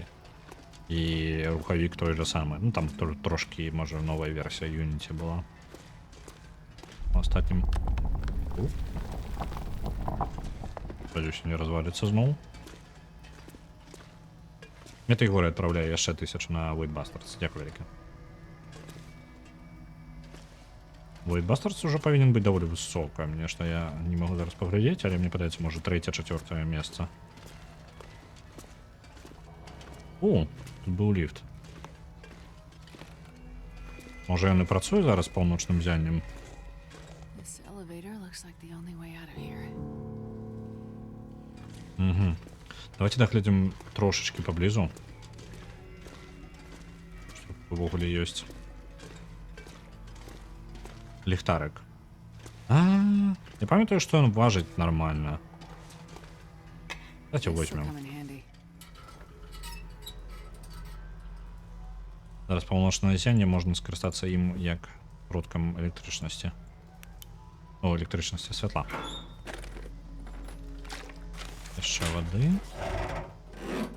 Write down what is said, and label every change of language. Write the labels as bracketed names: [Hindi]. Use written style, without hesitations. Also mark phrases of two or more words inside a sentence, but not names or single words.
[Belarusian] І рухавік той же самы. Ну, там трошкі, можа, новая версія Unity была. У астатнім... Спадзяюся, не разваліцца зноў. Метэйгоры адпраўляю яшчэ 1000 на Void Bastards. Дзякую вяліка. Void Bastards уже павінен быць даволі высока. Мне што я не магу зараз паглядзець, але мне падаецца, можа, 3-4 месца. О, тут быў ліфт. Можа, ён і працуе зараз паўночным зяннем? [English] This elevator looks like the only way out of here. [Belarusian] Давайте доглядзім трошечки паблізу. Што увогуле ёсць. Ліхтарык. Я памятаю, што ён важыць нармальна. [Russian] Давайте [English] This will [Russian] возьмем. [English] come in handy. [Belarusian] Зараз паўночнае зянне можна скарыстацца ім як продкам электрычнасці. О, электрычнасці святла. Яшчэ вады.